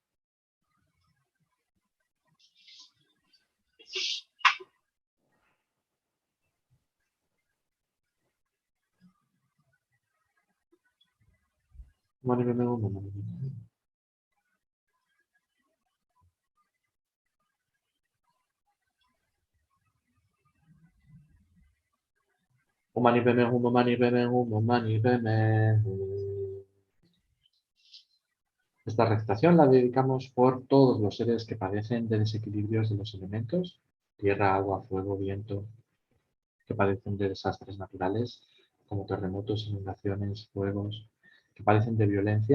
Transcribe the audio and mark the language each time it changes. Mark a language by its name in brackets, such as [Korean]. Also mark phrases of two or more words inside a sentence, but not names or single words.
[Sanskrit] Un mani padme hum, un mani padme hum. Un mani padme hum, un mani padme hum, un mani padme hum. [Spanish] Esta recitación la dedicamos por todos los seres que padecen de desequilibrios de los elementos, tierra, agua, fuego, viento, que padecen de desastres naturales como terremotos, inundaciones, fuegos, que padecen de violencia.